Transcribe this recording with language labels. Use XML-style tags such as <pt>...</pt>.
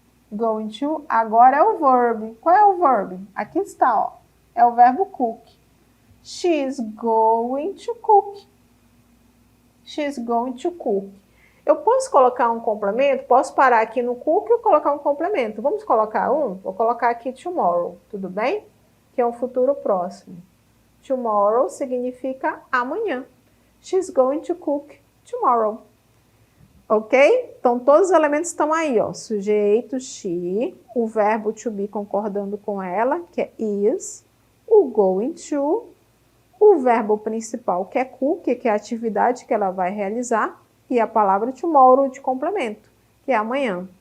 <pt>Going to, agora é o verbo. Qual é o verbo? Aqui está, ó. É o verbo cook.</pt> <en>She's going to cook. She's going to cook.</en> <pt>Eu posso colocar um complemento? Posso parar aqui no cook e colocar um complemento. Vamos colocar um? Vou colocar aqui tomorrow, tudo bem? Que é um futuro próximo. Tomorrow significa amanhã.</pt> <en>She's going to cook tomorrow.</en> <pt>Ok? Então, todos os elementos estão aí, ó. Sujeito, she, o verbo to be concordando com ela, que é is, o going to, o verbo principal, que é cook, que é a atividade que ela vai realizar, e a palavra tomorrow de complemento, que é amanhã.</pt>